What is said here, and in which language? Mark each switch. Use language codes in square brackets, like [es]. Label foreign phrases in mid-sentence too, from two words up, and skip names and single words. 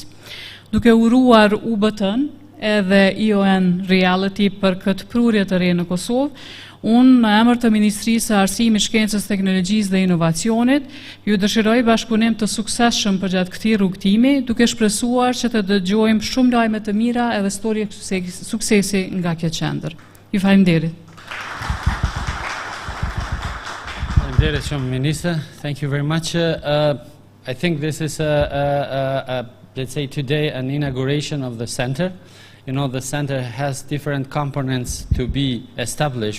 [sq] Duke uruar UBT-n edhe EON Reality për këtë prurje të re në Kosovë, unë në emër të Ministrisë së Arsimit, Shkencës, Teknologjisë dhe Inovacionit ju dëshiroj bashkëpunim të suksesshëm përgjatë këtij rrugtimi, duke shpresuar që të dëgjojmë shumë lajme të mira edhe historie suksesi nga kjo qendër. Ju faleminderit. [en] Minister, thank you very much. I think this is, let's say today, an inauguration of the center. You know, the center has different components to be established.